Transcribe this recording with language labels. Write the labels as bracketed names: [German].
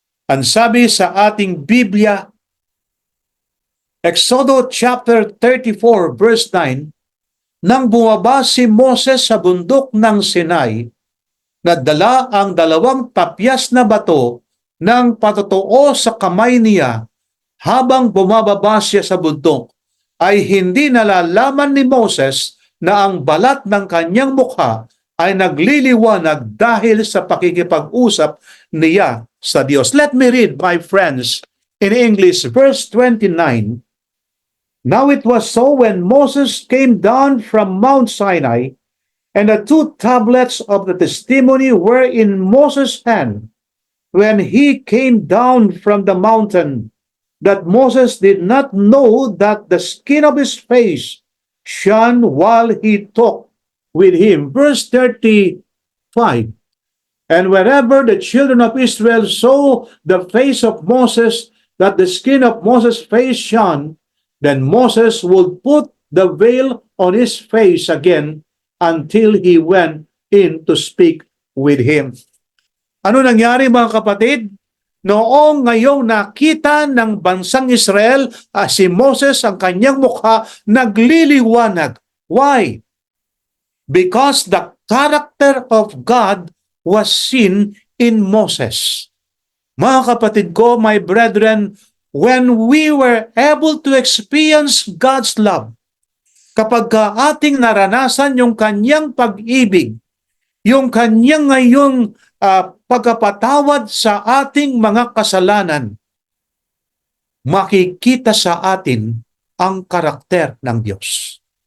[Filipino] Ang sabi sa ating Biblia, Exodus chapter 34 verse 9, nang bumaba si Moses sa bundok ng Sinai, nadala ang 2 tapyas na bato ng patotoo sa kamay niya. Habang bumababa siya sa bundok, ay hindi nalalaman ni Moses na ang balat ng kanyang mukha ay nagliliwanag dahil sa pakikipag-usap niya sa Diyos. [English] Let me read, my friends, in English, verse 29. Now it was so when Moses came down from Mount Sinai, and the 2 tablets of the testimony were in Moses' hand, when he came down from the mountain, that Moses did not know that the skin of his face shone while he talked with him. Verse 35. And wherever the children of Israel saw the face of Moses, that the skin of Moses' face shone, then Moses would put the veil on his face again until he went in to speak with him. [Filipino] Ano nangyari mga kapatid? Noong ngayong nakita ng bansang Israel, si Moses, ang kanyang mukha nagliliwanag. [English] Why? Because the character of God was seen in Moses. [Filipino] Mga kapatid ko, [English] my brethren, when we were able to experience God's love, [Filipino] kapag ating naranasan yung kanyang pag-ibig, yung kanyang ngayong pagkapatawad sa ating mga kasalanan, makikita sa atin ang karakter ng Diyos.